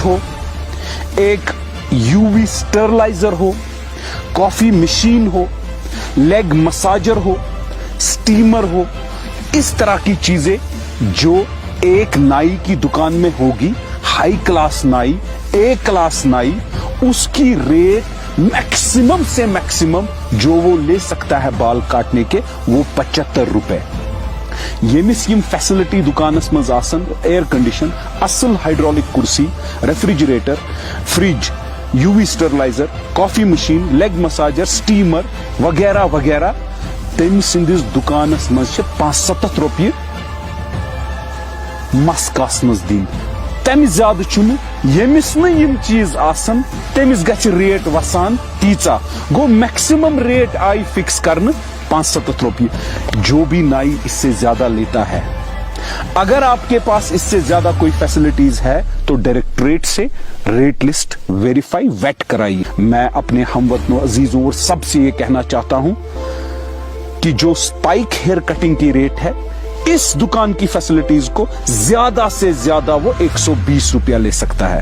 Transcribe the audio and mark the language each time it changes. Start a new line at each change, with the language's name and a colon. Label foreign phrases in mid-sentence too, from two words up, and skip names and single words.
Urdu: ہو، ایک
English: UV sterilizer
Urdu: ہو,
English: coffee machine
Urdu: ہو,
English: leg massager
Urdu: ہو، سٹیمر ہو، اس طرح کی چیزیں جو ایک نائی کی دکان میں ہوگی,
English: high class
Urdu: نائی,
English: A class
Urdu: نائی، اس کی ریٹ میکسیمم سے میکسیمم جو وہ لے سکتا ہے بال کاٹنے کے، وہ 75 روپے.
Kashmiri: यमिस यम फैसिलिटी दुकानस मज आसन
English: air condition,
Kashmiri: असल हाइड्रोलिक कुर्सी,
English: refrigerator, fridge, UV sterilizer, coffee machine, leg massager, steamer
Kashmiri: वगैरह वगैरह, तम सिंदिस दुकानस मज 75 रुपये मस कासनस दिन। तम ज्यादा चुन यमिस न यम चीज आसन तमिस गछ रेट वसान तीचा। गो
English: maximum rate
Kashmiri: आई फिक्स करने 75 रुपये।
Urdu: جو بھی نائی اس سے زیادہ لیتا ہے، اگر آپ کے پاس اس سے زیادہ کوئی فیسیلٹیز ہے تو ڈائریکٹوریٹ سے
English: rate list verify
Urdu: ویٹ کرائیے. میں اپنے ہم وطنوں، عزیزوں اور سب سے یہ کہنا چاہتا ہوں کہ جو
English: spike hair cutting
Urdu: کی ریٹ ہے، اس دکان کی فیسیلٹیز کو زیادہ سے زیادہ وہ 120 روپیہ لے سکتا ہے.